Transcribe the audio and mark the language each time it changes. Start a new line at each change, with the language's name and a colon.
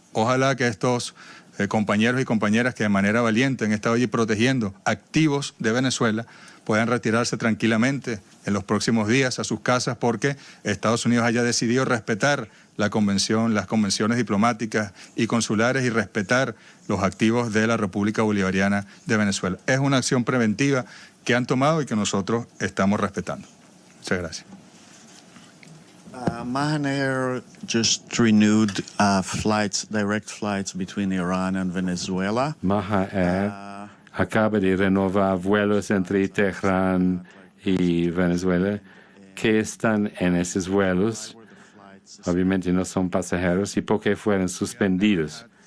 Spanish: Ojalá que estos compañeros y compañeras que de manera valiente han estado allí protegiendo activos de Venezuela puedan retirarse tranquilamente en los próximos días a sus casas, porque Estados Unidos haya decidido respetar la convención, las convenciones diplomáticas y consulares, y respetar los activos de la República Bolivariana de Venezuela. Es una acción preventiva que han tomado y que nosotros estamos respetando. Muchas gracias.
English: Mahan Air just renewed direct flights between Iran and Venezuela.
Spanish: Mahan Air acaba de renovar vuelos entre Teherán y Venezuela. ¿Qué están en esos vuelos? Obviamente no son pasajeros. ¿Y por qué fueron suspendidos?